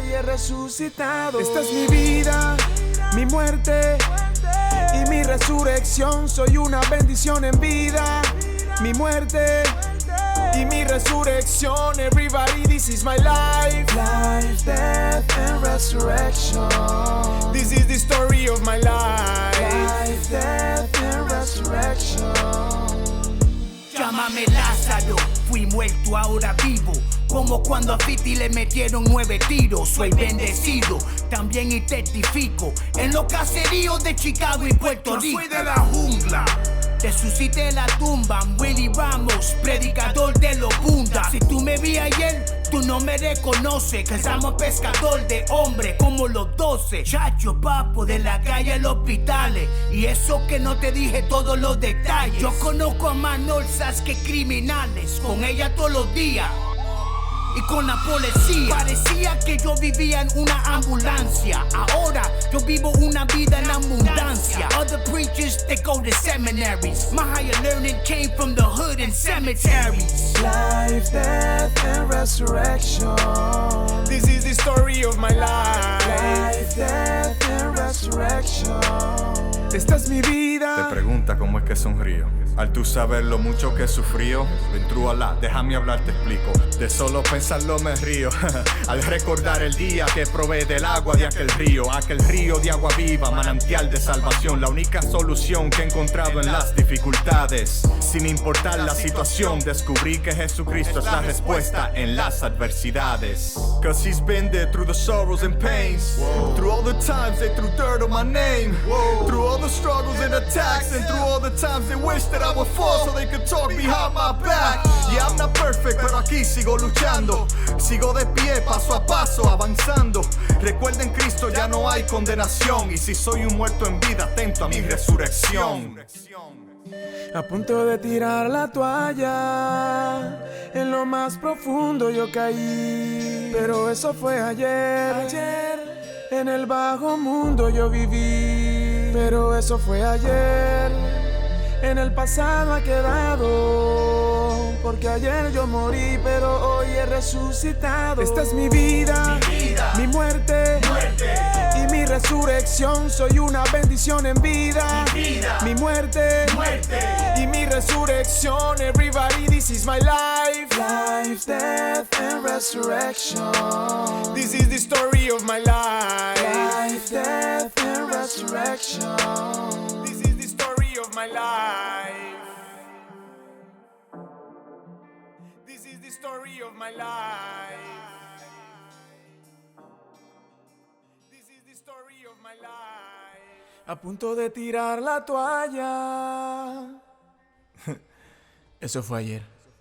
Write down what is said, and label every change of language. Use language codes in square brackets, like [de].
[es] Esta es mi vida, mi muerte y mi resurrección. Soy una bendición en vida, mi muerte y mi resurrección. [en] Everybody, this is my life. Life, death, and resurrection. This is the story of my life. Life, death, and resurrection. [es] Llámame Lázaro, fui muerto, ahora vivo. Como cuando a Fiti le metieron 9 tiros. Soy bendecido, también y testifico. En los caseríos de Chicago y Puerto Rico. Yo soy de la jungla. Resucité de la tumba, Willy Ramos, predicador de los bundas. Si tú me vi ayer, tú no me reconoces, que somos pescador de hombres como los 12. Chacho papo, de la calle a los hospitales. Y eso que no te dije todos los detalles. Yo conozco a más norsas que criminales, con ella todos los días. Y con la policía parecía que yo vivía en una ambulancia. Ahora yo vivo una vida en abundancia. [en] Other preachers, they go to seminaries. My higher learning came from the hood and cemeteries. Life, death, and resurrection. This is the story of my life. Life, death, and resurrection. [es] Esta es mi vida. Te pregunta cómo es que sonrío. Al tú saber lo mucho que he sufrido, ven true Allah, déjame hablar, te explico. De solo pensarlo me río. Al recordar el día que probé del agua de aquel río de agua viva, manantial de salvación, la única solución que he encontrado en las dificultades. Sin importar la situación, descubrí que Jesucristo es la respuesta en las adversidades. [en] Cause he's been there through the sorrows and pains. Through all the times they threw dirt on my name. Through all the struggles and attacks, and through all the times they wished that I would fall so they could talk behind my back. Yeah, I'm not perfect, [es] pero aquí sigo luchando. Sigo de pie, paso a paso, avanzando. Recuerden, Cristo ya no hay condenación. Y si soy un muerto en vida, atento a mi resurrección. A punto de tirar la toalla, en lo más profundo yo caí. Pero eso fue ayer. En el bajo mundo yo viví. Pero eso fue ayer. En el pasado ha quedado, porque ayer yo morí, pero hoy he resucitado. Esta es mi vida, mi muerte, y mi resurrección. Soy una bendición en vida, mi muerte, y mi resurrección. [en] Everybody, this is my life. Life, death, and resurrection. This is the story of my life. Life, death, and resurrection. This is the story of my life. This is the story of my life. This is the story of my life. [es] A punto de tirar la toalla. Eso fue ayer.